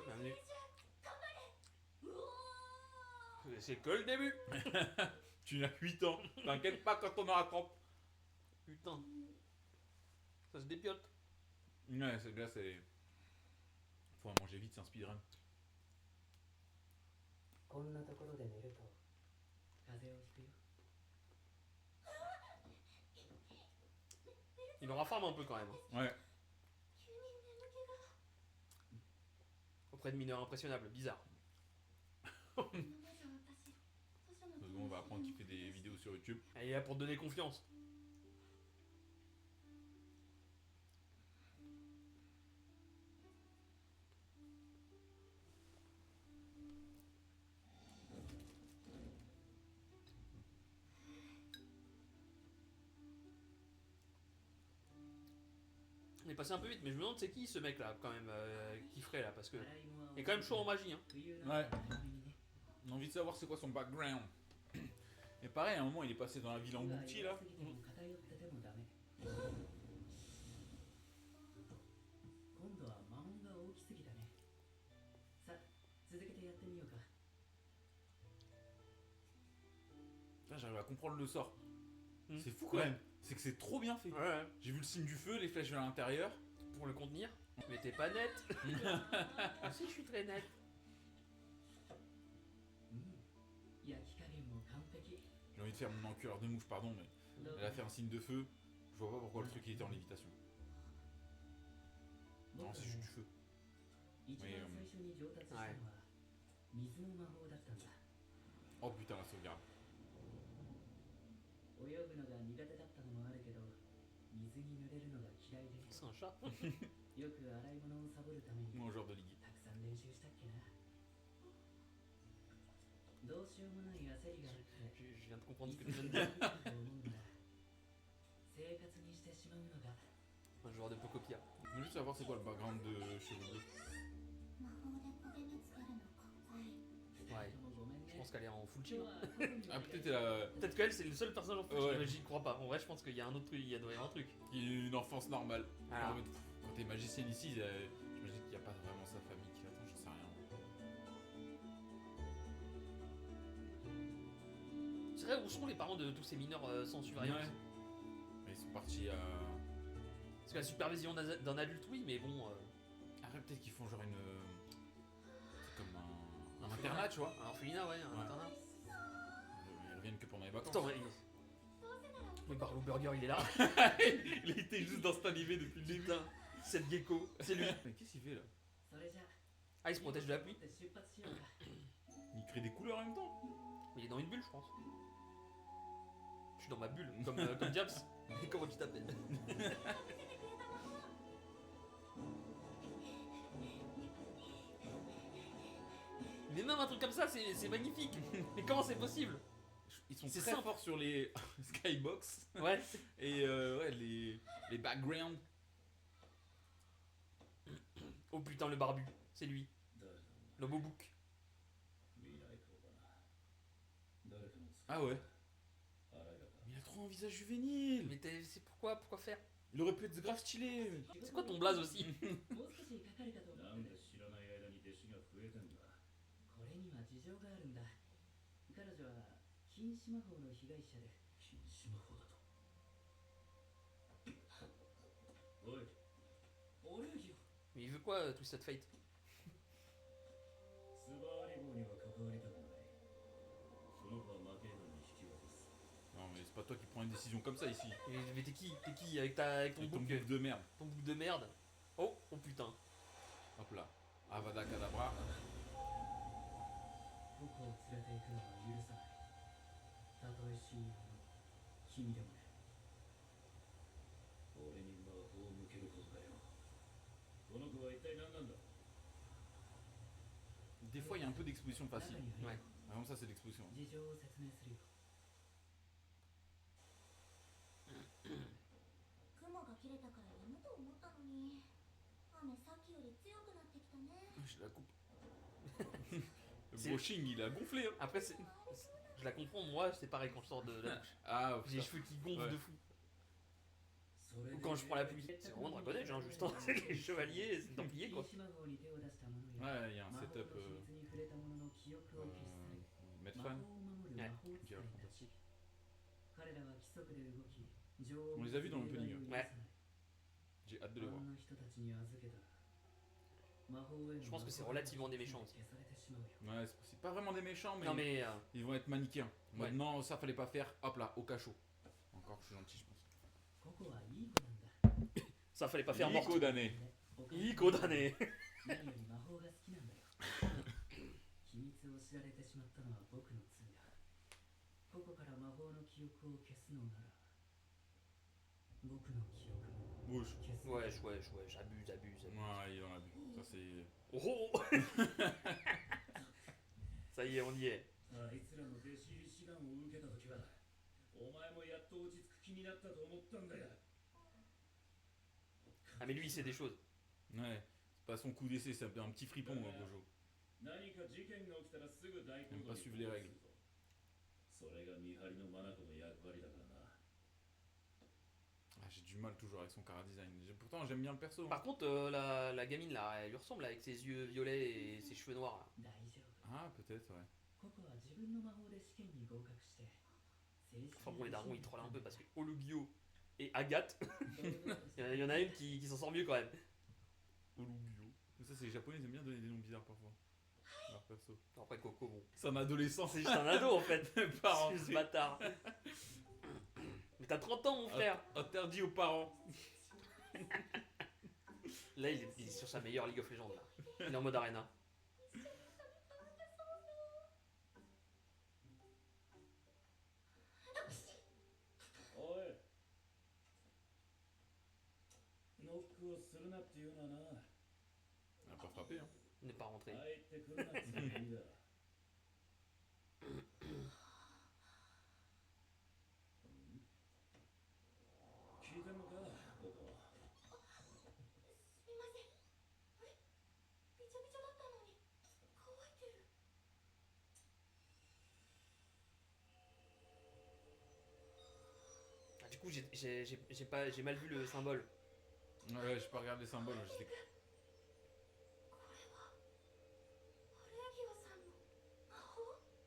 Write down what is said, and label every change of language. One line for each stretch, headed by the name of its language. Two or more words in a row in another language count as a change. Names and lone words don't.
French: Bienvenue. C'est que le début. Tu n'as 8 ans, t'inquiète pas quand on aura 30. Putain. Ça se dépiote. Ouais, cette glace, elle est... Faut en manger vite, c'est un speedrun.
Japanese: こんなところで寝ると風邪をひくよ。
French: Il en raffarme un peu quand même. Ouais. Auprès de mineurs impressionnables, bizarre. Parce qu'on va apprendre qu'il fait des vidéos sur YouTube. Elle est là pour te donner confiance. On est passé un peu vite, mais je me demande c'est qui ce mec là quand même qui ferait là parce que
Japanese: 洗い物は
French: il est quand même chaud en magie hein.
Japanese: 冬の
French: Ouais.
Japanese: 早めにね。
French: On a envie de savoir c'est quoi son background. Et pareil, à un moment, il est passé dans la ville en Bouti là.
Japanese: 弱すぎても偏っててもダメ。今度は魔法が大きすぎたね。さあ、続けてやってみようか。
French: Là, j'arrive à comprendre le sort. Hmm. C'est fou quand Ouais. même. C'est que c'est trop bien fait. Ouais, J'ai vu le signe du feu, les flèches vers l'intérieur. pour le contenir. Mais t'es pas net. Moi aussi je suis très net.
Japanese: 焼き加減も完璧。
French: J'ai envie de faire mon enculeur de mouche, pardon, mais
Japanese: どう
French: elle a fait un signe de feu. Je vois pas pourquoi le truc il était en lévitation. Non, c'est juste du feu.
Japanese: 一番最初に上達したのは水の魔法だったんだ。
French: Oh putain, la sauvegarde.
Japanese: 泳ぐのが苦手だったのもあるけど、水に濡れるのが嫌いで、
French: C'est un chat.
Japanese: よく洗い物をサボるために
French: Mangeur de ligue.
Japanese: たくさん練習したっけな。どうしようもない焦りがあって
French: Je viens de comprendre ce que tu viens de dire.
Japanese: と思うんだ。生活にしてしまうのが
French: Un joueur de Pocopia. Je veux juste savoir c'est quoi le background de Cheveux Bleus. Ouais.
Japanese: もごめん
French: Je
Japanese: ね。
French: pense qu'elle est en
English: full chill.
Japanese: 今日は特に
French: Ah, peut-être elle a Peut-être qu'elle c'est le seul personnage en full Ouais. chill. Mais j'y crois pas. En vrai je pense qu'il y a un autre truc. Il doit y avoir un truc. une enfance normale. Ah. En fait, quand t'es magicienne ici, j'imagine qu'il n'y a pas vraiment sa famille qui l'attend, j'en sais rien. C'est vrai, où sont les parents de tous ces mineurs sans surveillance? Ouais. Mais ils sont partis à. Parce que la supervision d'un adulte, oui, mais bon. Après, peut-être qu'ils font genre une. C'est comme un internat, tu vois. Un orphelinat, ouais, un Ouais. internat. Ils reviennent que pendant les vacances. Attends, ouais. Oui, Barlow Burger, il est là. Il était juste dans cet animé depuis le début. Putain, cette gecko, c'est lui. Mais qu'est-ce qu'il fait là?
Japanese: それじゃ
French: Ah, il se protège de la pluie.
Japanese: 出発しようか。
French: Il crée des couleurs en même temps. Mais il est dans une bulle, je pense. Je suis dans ma bulle, comme Diabs. Mais comment tu t'appelles? Mais même un truc comme ça, c'est magnifique. Mais comment c'est possible? Ils sont C'est très simple. forts sur les skybox Ouais. et ouais, les backgrounds. Oh putain, le barbu, c'est lui.
Japanese: 誰だ
French: Le Bobouk.
Japanese: 未来校だな誰かの作
French: Ah ouais.
Japanese: あらがか
French: Mais il a trop un visage juvénile. Mais c'est pourquoi faire? Il aurait pu être grave stylé. C'est quoi ton blaze aussi?
Japanese: もう少しかかるかと思ってなんで知らない間に弟子が増えてんだこれには事情があるんだ彼女は禁止魔法の被害者で禁止魔法だとおいオレギオ
French: Mais il veut quoi, Twisted Fate?
Japanese: スバーリ号には関わりたくないその子はマケードに引き渡す
French: Non mais c'est pas toi qui prends une décision comme ça ici. Mais t'es qui? T'es qui avec ton Avec ton bouc bouffe de merde. ton bouc de merde? Oh putain. Hop là. Avada Kedavra.
Japanese: ここを連れて行くのは許さないたとえ親友の君でもね俺に魔法を向けることだよこの子は一体何なんだ
French: Des fois il y a un peu d'exposition facile.
Japanese: 中に入る
French: Ouais. Par exemple ça c'est l'exposition.
Japanese: 事情を説明するよ雲が切れたからやむと思ったのに雨さっきより強くなってきたね
French: Je la coupe. Le brushing il a gonflé hein. Après, je la comprends, moi, c'est pareil quand je sors de la douche. Ah J'ai les putain. cheveux qui gonflent Ouais. de fou. Ou quand je prends la pluie. C'est vraiment dragonneige, hein, juste. C'est les chevaliers, c'est templiers, quoi.
Japanese: 禁止魔法に手を出した者や
French: Ouais il y a un
Japanese: 魔法の
French: setup
Japanese: 秘密に触れた者の記憶を消し去り
French: Mettre
Japanese: 魔
French: fan.
Japanese: 法を守る魔法使いたち彼らは規則で動き女王
French: On les a vus dans l'opening. Ouais. J'ai hâte de les
Japanese: あ
French: voir.
Japanese: んな人たちに預けたら魔法への
French: Je pense que c'est relativement des méchants aussi.
Japanese: 消されてしまうよ
French: Ouais c'est pas vraiment des méchants mais, Non, mais. ils vont être manichéens. En mode, Ouais. non ça fallait pas faire. Hop là au cachot. Encore je suis gentil je pense.
Japanese: ここはいい子なんだ
French: Ça fallait pas faire mort. Nico d'année.
Japanese: いい子だね。何より魔法が好きなんだよ秘密を知られてしまったのは僕の罪だここから魔法の記憶を消すのなら僕の記憶も
French: Wesh.
Japanese: 消す
French: Ouais, j'abuse. Ouais il en a bu. Ça c'est. Oh Ça y est, on y est.
Japanese: あいつらの弟子入り志願を受けたときはお前もやっと落ち着く気になったと思ったんだよ
French: Ah, mais lui, il sait des choses. Ouais. C'est pas son coup d'essai c'est un petit fripon Gojo.
Japanese: 何か事件が起きたらすぐ大
French: Même pas suivre les règles.
Japanese: それが見張りの眼の役割だからな
French: Ah, j'ai du mal toujours avec son cara design. Pourtant j'aime bien le perso. hein. Par contre, la gamine là, elle lui ressemble avec ses yeux violets et ses cheveux noirs. Là.
Japanese: 大丈夫
French: Ah peut-être ouais.
Japanese: ここは自分の魔法で試験に合格して正式
French: Enfin bon, les darons ils trollent un peu parce que Olugio et Agathe, il y en a une qui s'en sort mieux quand même. Olugyo. Mais ça c'est les japonais ils aiment bien donner des noms bizarres parfois. Leur perso. Après Coco, bon. C'est un adolescent. C'est juste un ado en fait. Parents. C'est ce bâtard. Mais t'as 30 ans mon frère. Interdit aux parents. Là il est sur sa meilleure League of Legends là. Il est en mode arena.
Japanese: おいノックをするなっていうのはな
French: On a pas frappé hein. Il n'est pas rentré.
Japanese: 入ってくるなっていう意味だ聞いてんのかここすみませんあれびちょびちょだったのに乾いてる
French: Ah, du coup j'ai mal vu le symbole. Ouais j'ai pas regardé les symboles. J'étais...
Japanese: これはオレギオさんの魔法